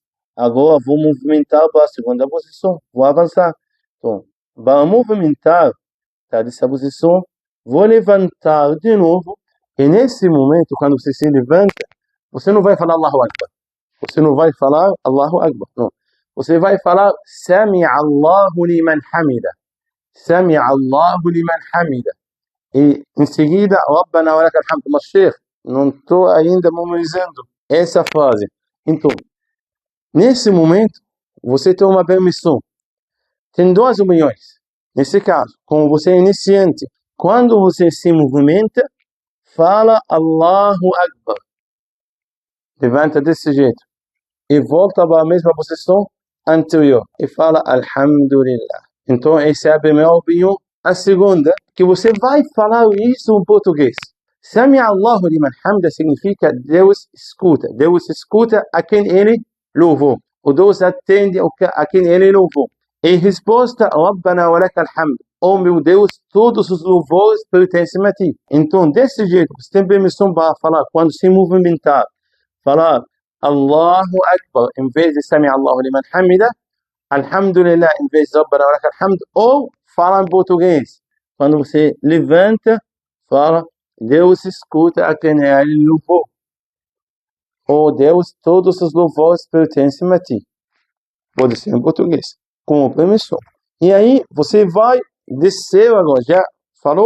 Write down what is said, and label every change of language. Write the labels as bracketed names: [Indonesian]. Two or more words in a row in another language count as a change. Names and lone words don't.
[Portuguese] Agora vou movimentar para a segunda posição. Vou avançar. Então, para movimentar, tá, dessa posição, vou levantar de novo. E nesse momento, quando você se levanta, você não vai falar [Arabic] الله أكبر. [Portuguese] Você não vai falar [Arabic] الله أكبر. [Portuguese] Não. Você vai falar [Arabic] سمع الله لمن حمده. سمع الله لمن حمده. [Portuguese] E em seguida, [Arabic] ربنا ولك الحمد. [Portuguese] Mas, Sheikh, não estou ainda memorizando essa frase. Então, nesse momento, você tem uma permissão. Tem duas opiniões. Nesse caso, como você é iniciante, quando você se movimenta, fala [Arabic] الله أكبر. [Portuguese] Levanta desse jeito. E volta para a mesma posição anterior. E fala Alhamdulillah. Então, essa é a primeira opinião. A segunda, que você vai falar isso em português. [Arabic] سمع الله لمن حمده [Portuguese] significa Deus escuta. Deus escuta a quem ele louvou. O Deus atende a quem ele louvou. E resposta, [Arabic] ربنا ولك الحمد. [Portuguese] Oh meu Deus, todos os louvores pertencem a ti. Então, desse jeito, você tem permissão para falar, quando se movimentar, falar [Arabic] الله أكبر, [Portuguese] em vez de [Arabic] سمع الله لمن حمده, [Portuguese] Alhamdulillah, em vez de [Arabic] ربنا ولك الحمد, [Portuguese] ou fala em português. Quando você levanta, fala, Deus escuta a quem ele louvou. Oh Deus, todos os louvores pertencem a ti. Pode ser em português, com permissão. E aí, você vai descer agora, já falou?